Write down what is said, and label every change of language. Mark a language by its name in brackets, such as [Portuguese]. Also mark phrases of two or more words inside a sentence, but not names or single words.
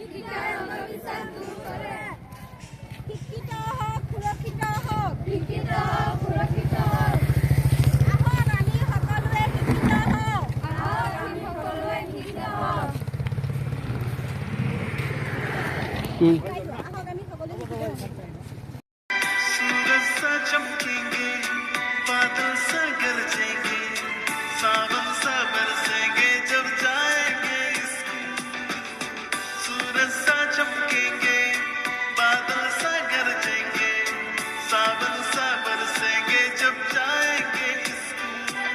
[Assamese] শিক্ষিত হওক, সুৰক্ষিত হওক। আহক আমি সকলোৱে শিক্ষিত হওঁ। আহক আমি সকলোৱে শিক্ষিত হওঁ। [Hindi] सूरज सा चमकेंगे, बादल सा गरजेंगे, सावन सा बरसेंगे जब जाएंगे स्कूल। सूरज सा चमकेंगे, बादल सा गरजेंगे, सावन सा बरसेंगे जब जाएंगे स्कूल।